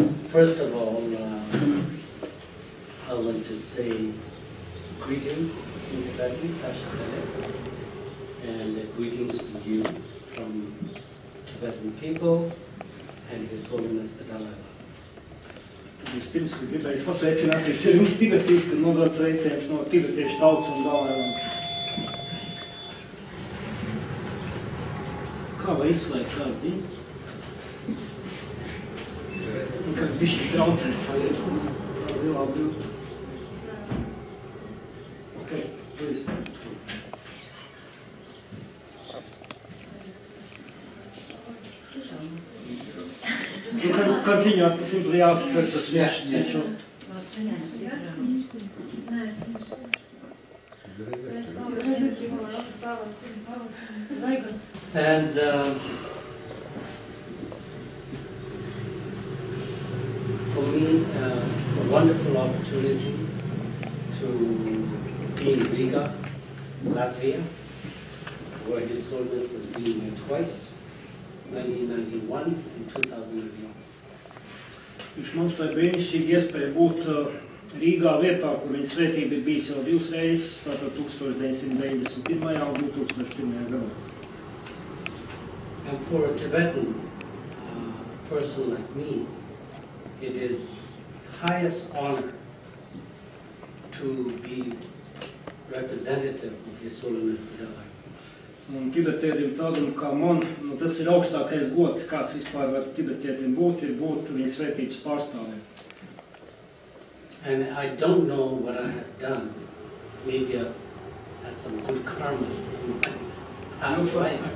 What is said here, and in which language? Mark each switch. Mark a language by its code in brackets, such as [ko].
[en] First of all, I want to say greetings in Tibetan, and greetings to you from Tibetan people and His Holiness the Dalai Lama. [lv] Vispirms gribēju sasveicināties ar jums tibetiski un nodot sveiciens no tibetiešu tautas un Dalai-Lama. Kā var izslēgt kādu ziņu? Un kas bišķi traucēt tā zilā brūta. [en] Okay, please. You can continue, simply ask her to switch. And for me, it's a wonderful opportunity to be in Riga, Latvia, where His Holiness has been here twice, 1991 and 2001. [lv] Mums tā ir brīnišķīga iespēja būt Rīgā vietā, kur viņa svētība ir bijis jau 2 reizes, tātad 1991. un 2001. gadā. [en] And for a Tibetan person like me, it is highest honor to be representative of His Holiness the Dalai Lama. [lv] Un tibetietim tādam kā man, tas ir augstākais gods, kāds vispār var tibetietim būt, ir būt viņa svētības pārstāviem. [en] And I don't know what I have done. Maybe I had some good karma in my past life.